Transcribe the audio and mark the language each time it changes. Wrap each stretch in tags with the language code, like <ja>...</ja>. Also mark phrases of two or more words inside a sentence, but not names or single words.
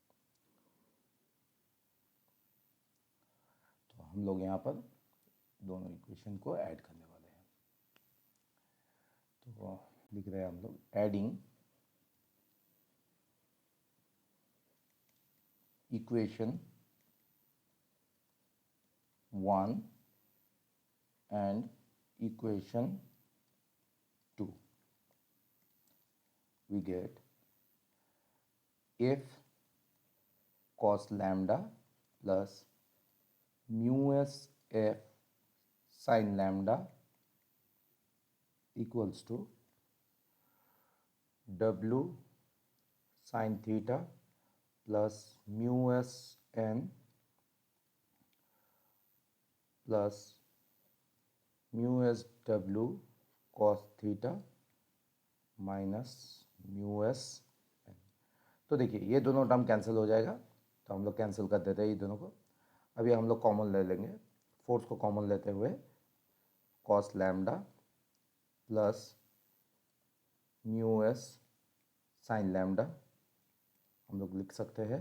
<hi>तो हम लोग यहाँ पर दोनों इक्वेशन को ऐड करने वाले हैं। तो लिख रहे हैं हम लोग</hi> <en>adding equation 1 and equation 2 we get f cos lambda plus mu s f sin lambda equals to w sin theta plus mu s n plus mu s w cos theta minus mu s.</en> <hi>तो देखिए ये दोनों टर्म कैंसिल हो जाएगा, तो हम लोग कैंसिल कर देते हैं ये दोनों को। अभी हम लोग कॉमन ले लेंगे, फोर्स को कॉमन लेते हुए</hi> <en>cos lambda plus mu s sin lambda</en> <hi>हम लोग लिख सकते हैं।</hi>